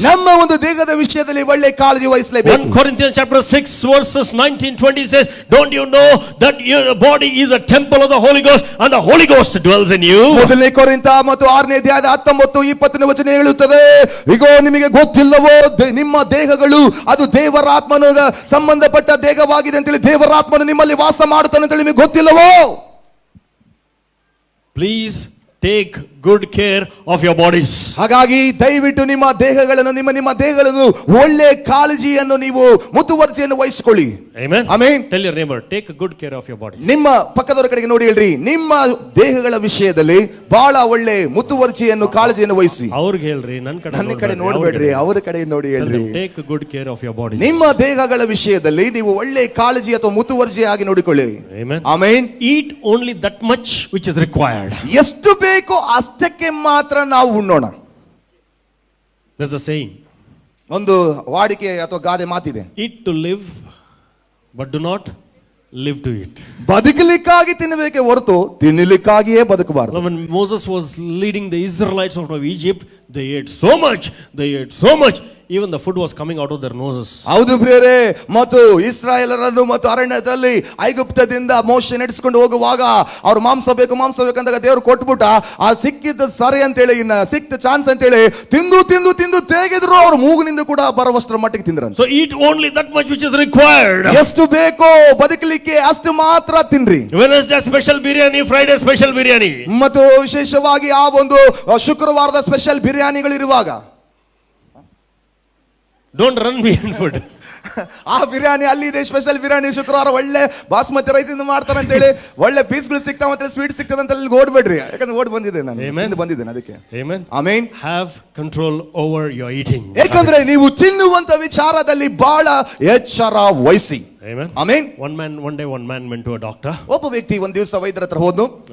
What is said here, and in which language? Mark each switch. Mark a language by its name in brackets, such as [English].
[Kannada] ನಮ್ಮ ಒಂದು ದೇಹದ ವಿಷಯದಲ್ಲಿ ಒಳ್ಳೆ ಕಾಳಜಿ ವಹಿಸಲೇಬೇಕು. [English] 1 Corinthians chapter 6 verses 19-20 says, don't you know that your body is a temple of the Holy Ghost and the Holy Ghost dwells in you? [Kannada] ಮೊದಲನೇ ಕೊರಿಂಥ ಮತ್ತು 6ನೇ ಅಧ್ಯಾಯದ 19-20 ವಚನ ಹೇಳುತ್ತದೆ, ಇಗೋ ನಿಮಗೆ ಗೊತ್ತಿಲ್ಲವೋ ನಿಮ್ಮ ದೇಹಗಳು ಅದು ದೇವರಾತ್ಮನ ಸಂಬಂಧಪಟ್ಟ ದೇಹವಾಗಿದೆ ಅಂತೇಳಿ, ದೇವರಾತ್ಮನು ನಿಮ್ಮಲ್ಲಿ ವಾಸ ಮಾಡುತ್ತಾನೆ ಅಂತೇಳಿ ನಿಮಗೆ ಗೊತ್ತಿಲ್ಲವೋ? [English] Please take good care of your bodies. [Kannada] ಹಾಗಾಗಿ ದಯವಿಟ್ಟು ನಿಮ್ಮ ದೇಹಗಳನ್ನು ಒಳ್ಳೆ ಕಾಳಜಿಯನ್ನು ನೀವು ಮುತುವರ್ಜಿಯನ್ನು ವಹಿಸಿಕೊಳ್ಳಿ. [English] Amen. Amen. Tell your neighbor, take good care of your body. [Kannada] ನಿಮ್ಮ ಪಕ್ಕದವರ ಕಡೆಗೆ ನೋಡಿ ಹೇಳ್ರಿ, ನಿಮ್ಮ ದೇಹಗಳ ವಿಷಯದಲ್ಲಿ ಬಹಳ ಒಳ್ಳೆ ಮುತುವರ್ಜಿಯನ್ನು ಕಾಳಜಿಯನ್ನು ವಹಿಸಿ. ಅವ್ರಿಗೆ ಹೇಳ್ರಿ, ನನ್ನ ಕಡೆ ನೋಡಬೇಡ್ರಿ, ಅವರ ಕಡೆ ನೋಡಿ ಹೇಳ್ರಿ. [English] Take good care of your body. [Kannada] ನಿಮ್ಮ ದೇಹಗಳ ವಿಷಯದಲ್ಲಿ ನೀವು ಒಳ್ಳೆ ಕಾಳಜಿ ಅಥವಾ ಮುತುವರ್ಜಿ ಆಗಿ ನೋಡಿಕೊಳ್ಳಿ. [English] Amen. [Kannada] Amen. [English] Eat only that much which is required. [Kannada] ಎಷ್ಟು ಬೇಕೋ ಅಷ್ಟಕ್ಕೆ ಮಾತ್ರ ನಾವು ಉಣ್ಣೋಣ. [English] There's a saying. [Kannada] ಒಂದು ವಾಡಿಕೆ ಅಥವಾ ಗಾದೆ ಮಾತಿದೆ, [English] Eat to live, but do not live to eat. [Kannada] ಬದುಕಲಿಕ್ಕಾಗಿ ತಿನ್ನಬೇಕೆ ಹೊರತು ತಿನ್ನಲಿಕ್ಕಾಗಿಯೇ ಬದುಕಬಾರದು. [English] When Moses was leading the Israelites out of Egypt, they ate so much, even the food was coming out of their noses. [Kannada] ಹೌದು ಪ್ರಿಯರೇ, ಮತ್ತು ಇಸ್ರಾಯೇಲರನ್ನು ಮತ್ತು ಅರಣ್ಯದಲ್ಲಿ ಐಗುಪ್ತದಿಂದ ಮೋಶೆ ನಡೆಸಿಕೊಂಡು ಹೋಗುವಾಗ ಅವ್ರು ಮಾಂಸ ಬೇಕಂದಾಗ ದೇವರು ಕೊಟ್ಬಿಟ್ಟ. ಆ ಸಿಕ್ಕಿದ್ದ ಸರಿ ಅಂತೇಳಿ, ಇನ್ನ ಸಿಕ್ತ ಚಾನ್ಸ್ ಅಂತೇಳಿ ತಿಂದು ತೆಗೆದ್ರು. ಅವ್ರು ಮೂಗಿನಿಂದ ಕೂಡ ಬರುವಷ್ಟರ ಮಟ್ಟಿಗೆ ತಿಂದ್ರಂತೆ. [English] So eat only that much which is required. [Kannada] ಎಷ್ಟು ಬೇಕೋ ಬದುಕಲಿಕ್ಕೆ ಅಷ್ಟು ಮಾತ್ರ ತಿನ್ರಿ. [English] Wednesday special biryani, Friday special biryani. [Kannada] ಮತ್ತು ವಿಶೇಷವಾಗಿ ಆ ಒಂದು ಶುಕ್ರವಾರದ ಸ್ಪೆಷಲ್ ಬಿರಿಯಾನಿಗಳು ಇರುವಾಗ [English] Don't run behind food. [Kannada] ಆ ಬಿರಿಯಾನಿ ಅಲ್ಲಿದೆ, ಸ್ಪೆಷಲ್ ಬಿರಿಯಾನಿ ಶುಕ್ರವಾರ ಒಳ್ಳೆ ಬಾಸ್ಮತಿ ರೈಸ್ ಇಂದ ಮಾಡ್ತಾರೆ ಅಂತೇಳಿ, ಒಳ್ಳೆ ಪೀಸ್ಗಳು ಸಿಗ್ತಾವ ಅಂತ ಸ್ವೀಟ್ ಸಿಗ್ತದೆ ಅಂತ ಅಲ್ಲಿ ಓಡ್ಬೇಡ್ರಿ. ಯಾಕಂದ್ರೆ ಓಡ್ ಬಂದಿದೆ ನಾನು, ಬಂದಿದ್ದೇನೆ ಅದಕ್ಕೆ. [English] Amen. [Kannada] Amen. [English] Have control over your eating. [Kannada] ಯಾಕಂದ್ರೆ ನೀವು ತಿನ್ನುವಂತ ವಿಚಾರದಲ್ಲಿ ಬಹಳ ಎಚ್ಚರ ವಹಿಸಿ. [English] Amen. [Kannada] Amen. [English] One man went to a doctor. [Kannada] ಒಬ್ಬ ವ್ಯಕ್ತಿ ಒಂದು ದಿವಸ ವೈದ್ಯರ ಹತ್ರ ಹೋದ್ನು.